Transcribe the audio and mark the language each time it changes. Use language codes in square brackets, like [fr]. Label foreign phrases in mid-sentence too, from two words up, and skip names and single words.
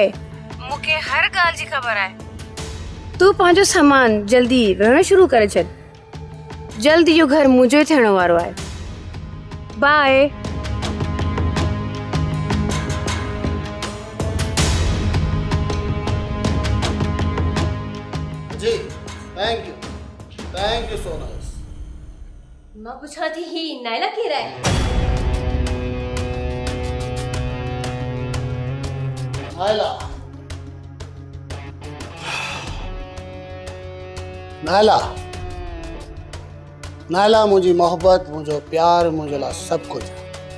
[sd] मूंखे हर ॻाल्हि जी ख़बर आहे। तूं पंहिंजो सामान जल्दी रहणु शुरू करे छॾ। जल्दी इहो घर मुंहिंजो ई थियण वारो आहे। बाय। [en] जी thank you so much. [sd] मां पुछां थी ही नायला केरु आहे? नायला मुंहिंजी मोहबत, मुंहिंजो प्यार, मुंहिंजे लाइ सभु कुझु आहे।